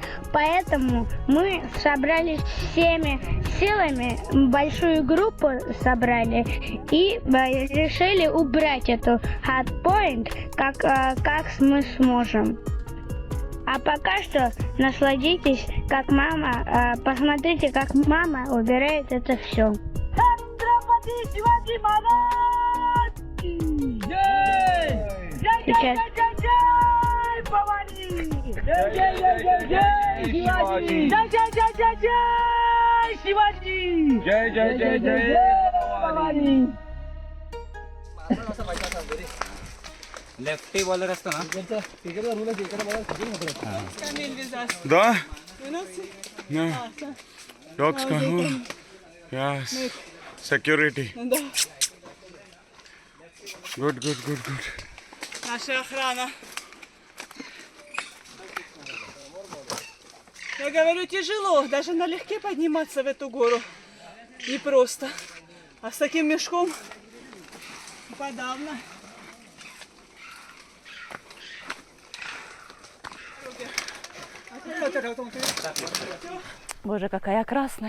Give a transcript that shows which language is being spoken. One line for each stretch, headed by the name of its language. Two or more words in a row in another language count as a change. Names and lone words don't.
Russian: Поэтому мы собрались всеми силами, большую группу собрали и решили убрать эту Hut Point, как мы сможем. А пока что насладитесь, как мама, посмотрите, как мама убирает это все. Сейчас.
Marathi: लेफ्टी बॉलर असतो ना
Russian: Да?
English: No. Dogs come. Yes. Security. Good.
Russian: Наша охрана. Я говорю, тяжело, даже налегке подниматься в эту гору. Непросто. А с таким мешком подавно. Боже, какая красная.